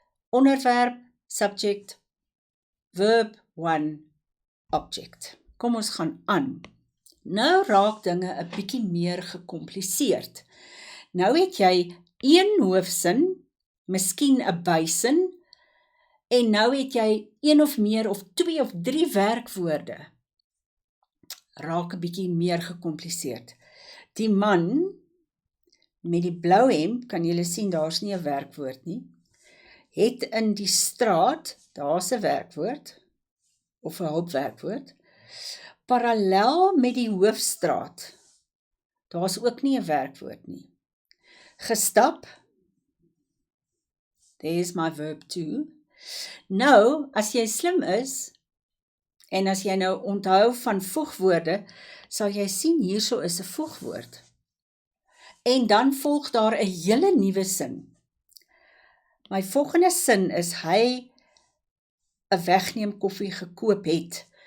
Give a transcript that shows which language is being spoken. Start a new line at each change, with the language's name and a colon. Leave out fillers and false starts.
English: Onderwerp, subject, verb, one, object.
Afrikaans: Kom ons gaan aan. Nou raak dinge 'n bietjie meer gekompliseerd. Nou het jy een hoofsin, miskien 'n bysin, en nou het jy een of meer of 2 of 3 werkwoorde. Raak 'n bietjie meer gekompliseerd. Die man met die blou hemp, kan julle sien, daar's nie 'n werkwoord nie, het in die straat, daar's 'n werkwoord, of 'n hulpwerkwoord, parallel met die hoofstraat, daar's ook nie 'n werkwoord nie.
English: Gestap, there's my verb too.
Afrikaans: Nou, as jy slim is, en as jy nou onthou van voegwoorde, sal jy sien hierso is 'n voegwoord. En dan volg daar 'n hele nuwe sin. My volgende sin is hy 'n wegneem koffie gekoop het.